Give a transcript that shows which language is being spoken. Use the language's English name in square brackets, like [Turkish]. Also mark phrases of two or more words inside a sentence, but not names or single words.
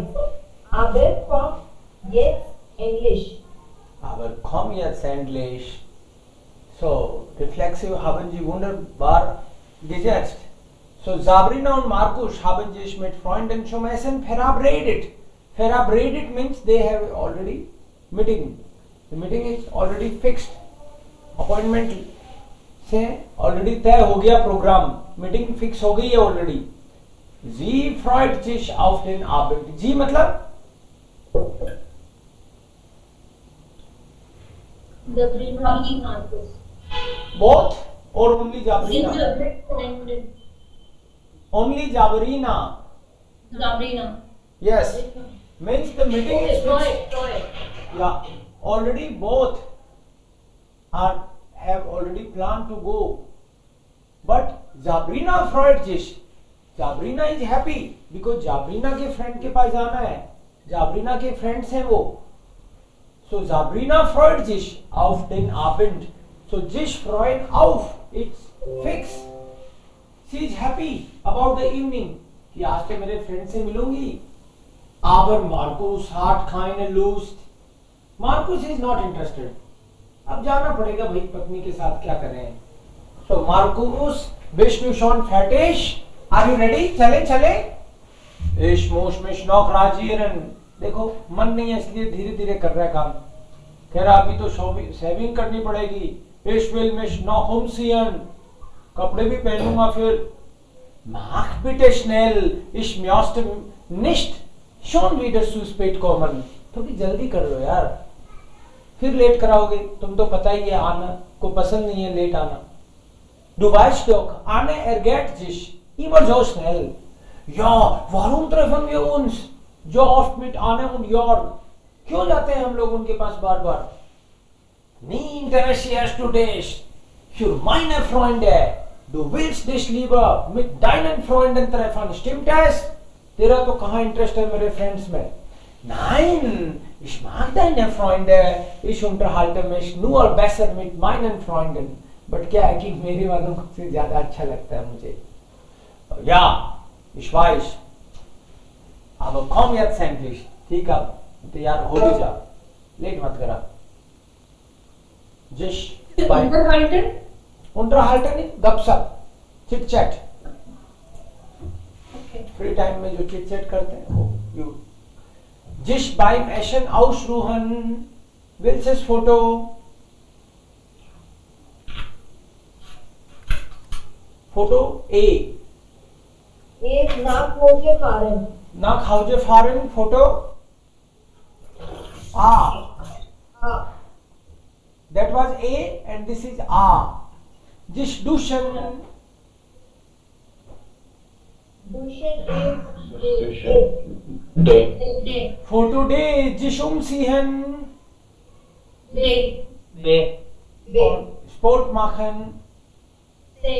[German] Aber komm jetzt endlich. Aber komm jetzt endlich. So, reflexive haben sie wunderbar gesetzt. So, Sabrina und Markus haben sich mit Freunden zum Essen verabredet. [English] Verabredet means they have already meeting. The meeting is already fixed. [Hindi] Appointment से already तय हो गया प्रोग्राम. [English] meeting fix [Hindi] हो गई है ऑलरेडी. [German] Sie freut sich auf den Abend. [Hindi] जी मतलब [German] Sabrina und Markus. [English] both or only Sabrina? [German] Freunde. [English] Only Sabrina. Sabrina. Yes. Means the meeting is fixed. Troy. Yeah. Already both have already planned to go. But Sabrina [German] freut sich. [English] Sabrina is happy because Sabrina [Hindi] के friend के पास जाना है. Sabrina के friends हैं वो. [German] So Sabrina freut sich auf den Abend. So sich freuen auf. [English] It's fixed. She is happy about the evening. [Hindi] कि आज तो मेरे friend से मिलूंगी. [German] Aber Markus hat keine Lust. [English] Markus is not interested. [Hindi] अब जाना पड़ेगा भाई पत्नी के साथ क्या करें. [German] So Markus, bist du schon fertig? [English] Are you ready? [Hindi] चले चले. [German] Ich muss mich noch rasieren. [Hindi] देखो मन नहीं है इसलिए धीरे धीरे कर रहा है काम. कह रहा अभी तो सेविंग करनी पड़ेगी. [German] Ich will mich noch umziehen. [Hindi] कपड़े भी पहनूंगा फिर. [German] Mach bitte schnell. Ich möchte nicht schon wieder zu spät kommen. [Hindi] थोड़ी जल्दी कर लो यार. फिर लेट कराओगे. तुम तो पता ही है आना को पसंद नहीं है लेट आना. [German] Du weißt doch, Anne ärgert sich immer so schnell. Ja, warum treffen wir uns so oft mit Anne und Jörg? [Hindi] क्यों जाते हैं हम लोग उनके पास बार बार? [German] Nie interessierst du dich für meine Freunde. Du willst dich lieber mit deinen Freunden treffen. Stimmt es? [Hindi] तेरा तो कहाँ इंटरेस्ट है मेरे फ्रेंड्स में? [German] Nein, ich mag deine Freunde. Ich unterhalte mich nur besser mit meinen Freunden. [Hindi] बट क्या है कि मेरे वालों से ज्यादा अच्छा लगता है मुझे. [German] या ich weiß. Aber komm jetzt endlich. [Hindi] ठीक है तैयार हो भी जा. लेट मत करा. जिश [German] Unterhalten? [Hindi] Unterhalten गपशप [English] chit chat. Okay. free time [Hindi] में जो [English] chit chat [Hindi] करते हैं वो यू. [German] जिश beim Essen ausruhen. Welches Foto? Foto A. एक nach Hause fahren. Nach Hause fahren. Foto A. Ah, [English] That was A and this is A. [German] Just duschen. duschen ist Day. Foto D. Just umziehen. Day. B. Sport machen. Say.